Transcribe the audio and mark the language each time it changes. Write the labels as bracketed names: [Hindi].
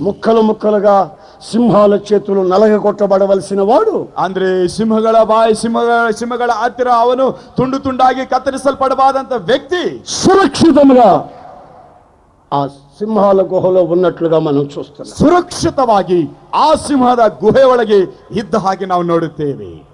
[Telugu] ముక్కలు ముక్కలుగా సింహాల చేతులు నలగగొట్టబడవలసిన వాడు, [Kannada] ಅಂದ್ರೆ ಸಿಂಹಗಳ ಬಾಯಿ ಸಿಂಹಗಳ ಹತ್ತಿರ ಅವನು ತುಂಡು ತುಂಡಾಗಿ ಕತ್ತರಿಸಲ್ಪಡಬಾದಂತ ವ್ಯಕ್ತಿ [Telugu] సురక్షితంగా ఆ సింహాల గుహలో ఉన్నట్లుగా మనం చూస్తున్నాం. [Kannada] ಸುರಕ್ಷಿತವಾಗಿ ಆ ಸಿಂಹದ ಗುಹೆ ಒಳಗೆ ಇದ್ದ ಹಾಗೆ ನಾವು ನೋಡುತ್ತೇವೆ.